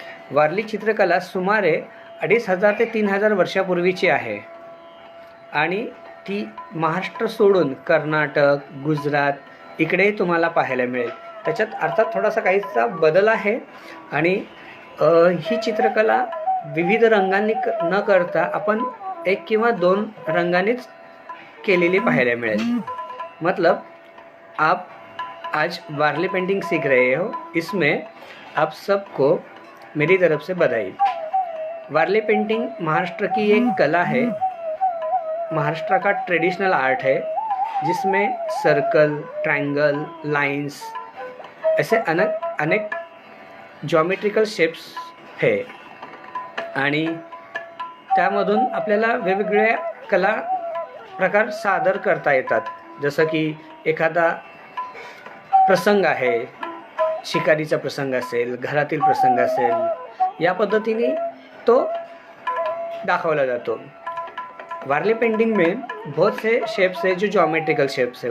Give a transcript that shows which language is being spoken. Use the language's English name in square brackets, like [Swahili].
[Marathi] वारली चित्रकला सुमारे 2500 ते 3000 वर्षापूर्वीची आहे आणि ती महाराष्ट्र सोडून कर्नाटक, गुजरात इकडेही तुम्हाला पाहायला मिळेल. त्याच्यात अर्थात थोडासा काहीसा बदल आहे आणि ही चित्रकला विविध रंगांनी न करता आपण 1 किंवा 2 रंगांनीच केलेली पाहायला मिळेल. [Hindi] मतलब आप आज वारली पेंटिंग सीख रहे हो, इसमें आप सबको मेरी तरफ से बधाई. वारली पेंटिंग महाराष्ट्र की एक कला है, महाराष्ट्र का ट्रेडिशनल आर्ट है, जिसमें सर्कल, ट्रायंगल, लाइंस ऐसे अनेक ज्योमेट्रिकल शेप्स है [Marathi] आणि त्यामधून आपल्याला वेगवेगळ्या कला प्रकार सादर करता येतात. जसं की एखादा प्रसंग आहे, शिकारीचा प्रसंग असेल, घरातील प्रसंग असेल, या पद्धतीने तो दाखवला जातो. [Hindi] वारली पेंटिंग में बहुत से शेप्स है जो ज्योमेट्रिकल शेप्स है.